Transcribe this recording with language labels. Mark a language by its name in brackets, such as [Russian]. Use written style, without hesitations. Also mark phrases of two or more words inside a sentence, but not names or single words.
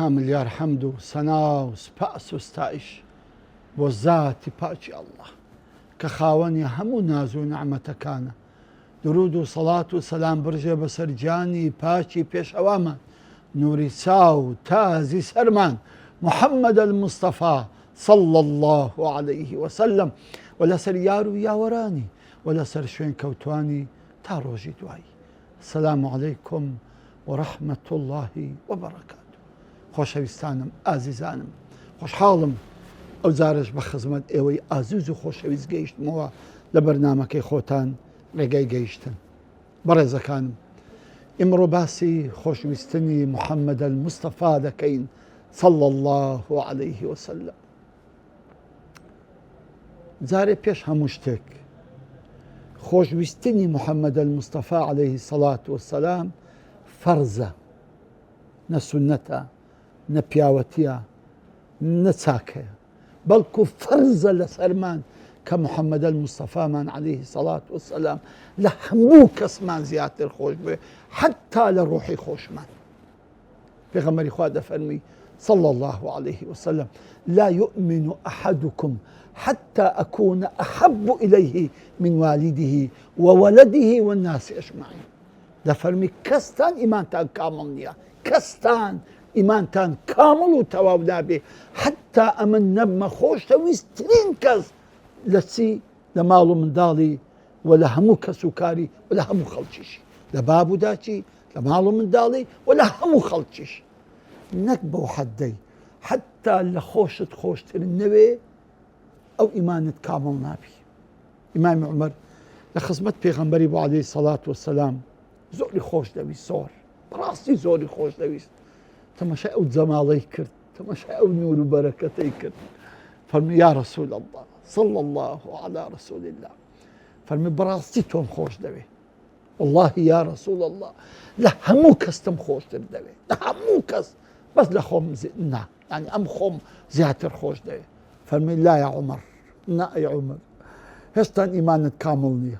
[Central Kurdish] ملیار حەمد و سەنا و سپاس و ستایش بۆ زاتی پاکی ئەڵڵاه کە خاوەنی هەموو ناز و نەعمەتەکانە. درود و سەڵات و سەلام بڕژێ بەسەر گیانی پاکی پێشەوامان، نووری چاو تازی سەرمان، محەممەد المستەفا [Arabic] صلى الله عليه وسلم، [Central Kurdish] و لەسەر یار و یاوەرانی و لەسەر شوێن کەوتوانی تا ڕۆژی دوایی. [Arabic] السلام عليكم ورحمة الله وبركاته. [Central Kurdish] خۆشەویستانم ئازیزانم، خۆشحاڵم ئەو جارش بە خزمەت ئێوەی ئازیز و خۆشەویست گەیشتمەوە لە بەرنامەکەی خۆتان ڕێگای گەیشتن. بەڕێزەکانم، ئیمڕۆ باسی خۆشویستنی محەممەد المستەفا دەکەین [Arabic] صلى الله عليه وسلم. [Central Kurdish] جارێ پێش هەموو شتێک خۆشویستنی محەممەد المستەفا [Arabic] عليه الصلاة والسلام [Central Kurdish] فەرزە، نە سونەتە، نە پیاوەتیە، نە چاکەیە، بەڵکو فەرزە لەسەرمان کە محەممەد المستەفامان [Arabic] عليه الصلاة والسلام [Central Kurdish] لە هەموو کەسمان زیاتر خۆش بێ، حتا لە ڕۆحی خۆشمان. پێغەمبەری خوا دەفەرمی [Arabic] صلى الله عليه وسلم: لا يؤمن أحدكم حتى أكون أحب إليه من والده وولده والناس أجمعين. [Central Kurdish] دەفەرمی کەستان ئیمانتان کامڵ نییە، کەستان ئیمانتان کامڵ و تەواو نابێ حتا ئەمە نەبمە خۆشەویستترین کەس لە چی؟ لە ماڵ و منداڵی و لە هەموو کەس و کاری و لە هەموو خەڵکیشی، لە باب و داچی، لە ماڵ و منداڵی و لە هەموو خەڵکیش، نەک بەو حەدەی حتا لە خۆشت خۆشتر نەوێ ئەو ئیمانت کامڵ نابی. ئیمامی عومەر لە خزمەت پێغەمبەری بۆ [Arabic] عەلەیهی سەڵات وەسەلام [Central Kurdish] زۆری خۆش دەویست، زۆر بەڕاستی زۆری خۆش دەویست. تەماشای ئەو جەماڵەی کرد، تەماشای ئەو نور و بەرەکەتەی کرد. [Arabic] فەرمی: یا رەسوول الله صلى الله على رسول الله، [Central Kurdish] فەرمی بەڕاستی تۆم خۆش دەوێ، [Arabic] والله یا رەسوول الله [Central Kurdish] لە هەموو کەستم خۆشتر دەوێ، لە هەموو کەس، بەس لە خۆم نا، یعنی ئەم خۆم زیاتر خۆش دەوێ. فەرمی: [Arabic] لا یا عومەر، [Central Kurdish] نا ئەی عومەر، هێشتان ئیمانت کامڵ نییە.